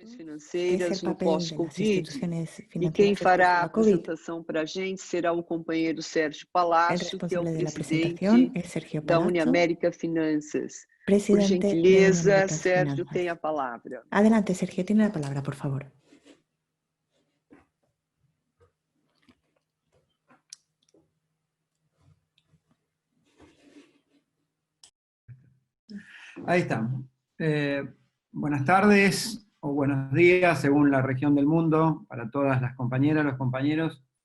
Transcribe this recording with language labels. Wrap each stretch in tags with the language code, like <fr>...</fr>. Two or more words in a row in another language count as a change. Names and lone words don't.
<es>es el</es> <pt>financeiras no</pt> <es>papel de las</es> <pt>pós-Covid.</pt> <es>instituciones</es> <pt>E quem</pt> <es>financieras después de</es> <pt>fará a</pt> <es>la COVID.</es> <pt>apresentação para a gente será o companheiro Sérgio</pt> <es>El</es> <pt>Palácio, que é o</pt> <es>responsable de la presentación</es> <pt>presidente</pt> <es>es Sergio</es> <pt>da</pt> <es>Palazzo,</es> <pt>Uniamérica Finanças. Por</pt> <es>presidente de</es> <pt>gentileza,</pt> <es>Uniaméricas</es> <pt>Sérgio</pt> <es>Finanzas.</es> <pt>tem a palavra.</pt> <es>Adelante, Sergio, tiene la palabra, por favor. Ahí estamos. Buenas tardes o buenos días, según la región del mundo, para todas las compañeras, los compañeros.</es>